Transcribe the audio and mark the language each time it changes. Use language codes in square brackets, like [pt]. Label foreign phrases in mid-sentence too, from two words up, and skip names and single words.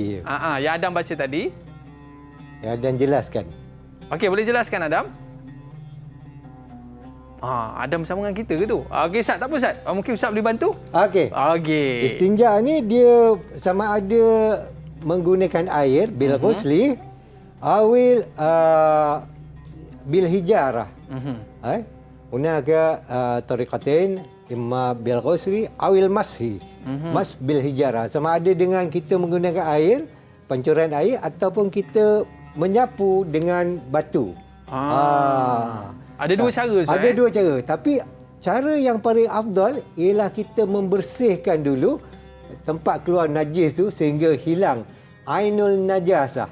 [ms] Yang Adam baca tadi. Yang Adam jelaskan. Okey, boleh jelaskan Adam? Adam sama dengan kita ke tu? Okey Ustaz, tak apa Ustaz. Mungkin Ustaz boleh bantu? Okey. Istinja ni dia sama ada menggunakan air [ar] بالغسل أو بالحجارة. هناك طريقتان إما بالغسل أو المسح. [ms] Mas [ar] بالحجارة [ms] sama ada dengan kita menggunakan air, pancuran air ataupun kita menyapu dengan batu. Ada dua cara Ustaz. Ada dua cara, tapi cara yang paling afdal ialah kita membersihkan dulu tempat keluar najis tu sehingga hilang [ar] عين النجاسة.